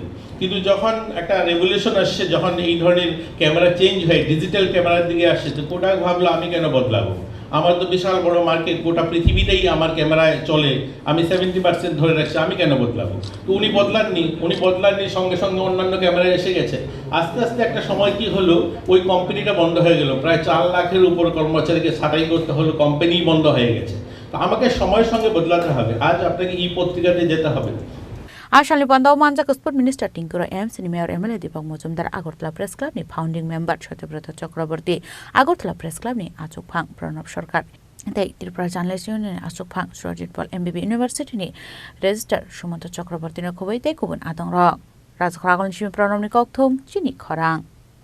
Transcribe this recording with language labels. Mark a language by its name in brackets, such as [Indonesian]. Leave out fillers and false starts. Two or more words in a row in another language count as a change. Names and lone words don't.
[Bangla] কিন্তু যখন একটা রেভলিউশন আসছে, যখন এই ধরনের ক্যামেরা চেঞ্জ হয়, [English] digital camera [Bangla] দিকে আসছে, তো কোডাক ভাবলো আমি কেন বদলাবো, আমার তো বিশাল বড় মার্কেট, গোটা পৃথিবীতেই আমার ক্যামেরায় চলে, আমি 70% ধরে রাখছি, আমি কেন বদলাবো। তো উনি বদলাননি, সঙ্গে সঙ্গে অন্যান্য ক্যামেরায় এসে গেছে। আস্তে আস্তে একটা সময় কি হলো, ওই কোম্পানিটা বন্ধ হয়ে গেল, প্রায় 4 লাখের উপর কর্মচারীকে ছাঁটাই করতে হলো, কোম্পানি বন্ধ হয়ে গেছে। তো আমাকে সময়ের সঙ্গে বদলাতে হবে, আজ আপনাকে ই পত্রিকাতে যেতে হবে। [Kok Borok] आसामनि बान्दाव मानजाक [English] sport minister [Kok Borok] टिंकुरा एमसीनि मेयर एमएलए दीपक मजुमदार आगरतला प्रेस क्लाबनि [English] founding member [Kok Borok] सत्यव्रत चक्रवर्ती आगरतला प्रेस क्लाबनि आचुकफां प्रणब सरकार त्रिपुरा जार्नालिस्ट इउनियन आचुकफां सुरजित पल एमबिबि इउनिभार्सिटिनि रेजिस्ट्रार सुमन्त चक्रवर्तीनो खुबै गुबुन आदं रक राजखरागलनि प्रणबनि कौथुम चिनि खरां।